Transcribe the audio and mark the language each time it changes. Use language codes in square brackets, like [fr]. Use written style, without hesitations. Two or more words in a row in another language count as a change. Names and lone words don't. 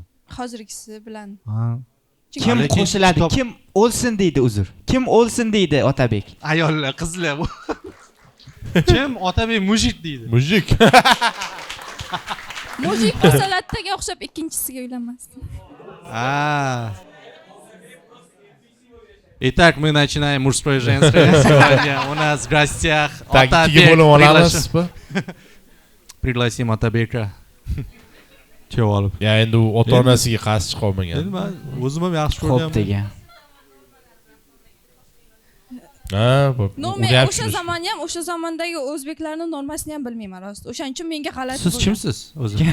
[uz] Hozirgisi bilan. Kim qo'shiladi? Kim o'lsin deydi, uzr. Kim o'lsin deydi Otabek? Ayollar, qizlar bu. Kim Otabek mujik deydi? Mujik. Mujik bo'lsa lattaga o'xshab ikkinchisiga uylanmasdim. [ru] Итак, мы начинаем мужское и женское. Сегодня у нас в гостях Otabek. Пригласим Otabeka. [uz] Kelib olib. Ya endi u ota-onasiga qarshi chiqa olmagan. Men o'zim ham yaxshi ko'rganman. Xo'p degan. Men o'sha zamonni ham, o'sha zamondagi o'zbeklarning normasini ham bilmayman rost. O'shaning uchun menga g'alati bo'ldi. Siz kimsiz o'zi?